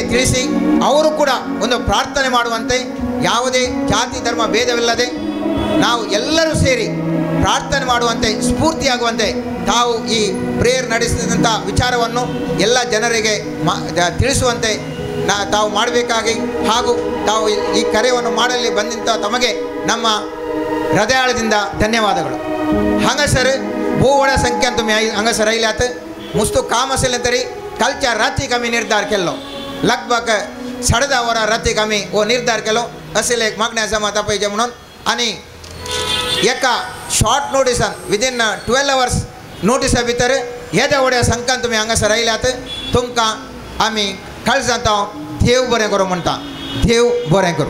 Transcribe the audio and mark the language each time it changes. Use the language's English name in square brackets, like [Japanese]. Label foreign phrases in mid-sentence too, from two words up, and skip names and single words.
[Kannada] ತಿಳಿಸಿ ಅವರು ಕೂಡ ಒಂದು ಪ್ರಾರ್ಥನೆ ಮಾಡುವಂತೆ, ಯಾವುದೇ ಜಾತಿ ಧರ್ಮ ಭೇದವಿಲ್ಲದೆ ನಾವು ಎಲ್ಲರೂ ಸೇರಿ ಪ್ರಾರ್ಥನೆ ಮಾಡುವಂತೆ, ಸ್ಫೂರ್ತಿಯಾಗುವಂತೆ ತಾವು ಈ ಪ್ರೇಯರ್ ನಡೆಸಿದಂಥ ವಿಚಾರವನ್ನು ಎಲ್ಲ ಜನರಿಗೆ ತಿಳಿಸುವಂತೆ ತಾವು ಮಾಡಬೇಕಾಗಿ, ಹಾಗೂ ತಾವು ಈ ಕಾರ್ಯವನ್ನು ಮಾಡಲಿ ಬಂದಂಥ ತಮಗೆ ನಮ್ಮ ಹೃದಯಾಳದಿಂದ ಧನ್ಯವಾದಗಳು. [Konkani] हांगासर भोव व्हडा संख्यान तुमी हांगासर आयल्यात. मुस्तू काम आसलें तरी कालच्या रातीक आमी निर्धार केल्लो लगभग 10:30 वरां रातीक आमी हो निर्धार केलो असेल एक मागण्या जमाता पळय म्हणून आनी एका शॉर्ट नोटिसान [English] within 12 hours [Konkani] नोटिसा भितर येद्या व्हड्या संख्यान तुमी हांगासर आयल्यात तुमकां आमी काळजांत देव बरें करूं म्हणटा देव बरें करूं